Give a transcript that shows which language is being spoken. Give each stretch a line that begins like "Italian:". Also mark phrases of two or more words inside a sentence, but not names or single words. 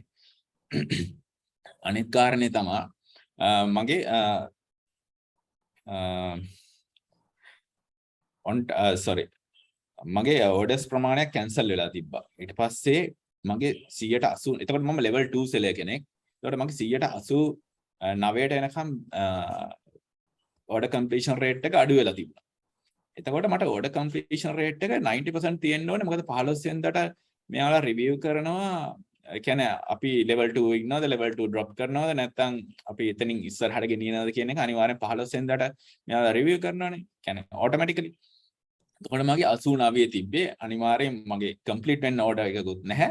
Sinhala: අනිත් කාරණේ තමයි මගේ මගේ orders ප්‍රමාණයක් cancel වෙලා තිබ්බා. ඊට පස්සේ මගේ 180 එතකොට මම
English: level 2 seller
Sinhala: කෙනෙක්. එතකොට මගේ 189ට එනකම්
English: order completion rate
Sinhala: එක අඩු වෙලා තිබ්බා. එතකොට මට
English: order completion rate
Sinhala: එක 90% තියෙන්න ඕනේ. මොකද 15 වෙනිදාට මෙයාලා review කරනවා. ඒ කියන්නේ අපි level 2 ඉන්නවද level 2 drop කරනවද නැත්නම් අපි එතනින් ඉස්සරහට ගෙනියනවද කියන එක අනිවාර්යෙන් 15 වෙනිදාට මෙයාලා review කරනවානේ. කියන්නේ automatically. එතකොට මගේ 89 තිබ්බේ අනිවාර්යෙන් මගේ complete වෙන්න order එකකුත් නැහැ.